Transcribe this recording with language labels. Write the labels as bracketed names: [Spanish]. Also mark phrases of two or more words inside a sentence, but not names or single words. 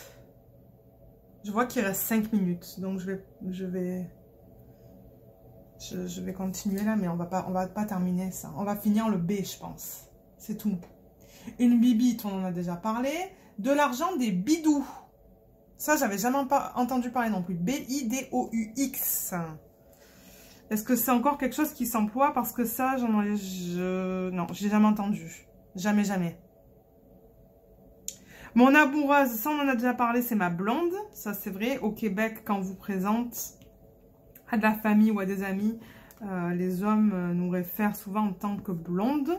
[French] Je vois qu'il reste 5 minutes, donc je vais continuer là, mais on va pas terminer ça. On va finir le B, je pense. C'est tout. Une bibite, on en a déjà parlé. De l'argent, des bidous. Ça, j'avais jamais entendu parler non plus. B-I-D-O-U-X. Est-ce que c'est encore quelque chose qui s'emploie? Parce que ça, non, je l'ai jamais entendu. Jamais, jamais. Mon amoureuse, ça on en a déjà parlé, c'est ma blonde. Ça c'est vrai, au Québec, quand on vous présente à de la famille ou à des amis, les hommes nous réfèrent souvent en tant que blonde.